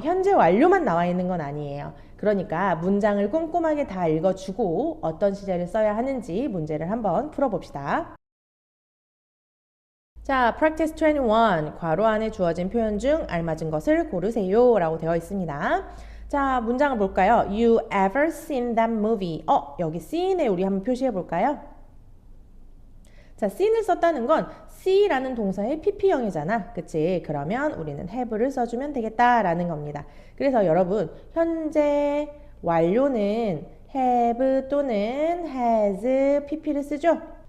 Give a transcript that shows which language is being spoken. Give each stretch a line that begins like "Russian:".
Korean: 현재 완료만 나와 있는 건 아니에요. 그러니까 문장을 꼼꼼하게 다 읽어주고 어떤 시제를 써야 하는지 문제를 한번 풀어봅시다. 자, practice 21. 괄호 안에 주어진 표현 중 알맞은 것을 고르세요 라고 되어 있습니다. 자, 문장을 볼까요?
English: You ever seen that movie?
Korean: 여기 seen에 우리 한번 표시해 볼까요? 자, seen을 썼다는 건 see라는 동사의 pp형이잖아. 그치? 그러면 우리는 have를 써주면 되겠다라는 겁니다. 그래서 여러분, 현재 완료는 have 또는 has, pp를 쓰죠?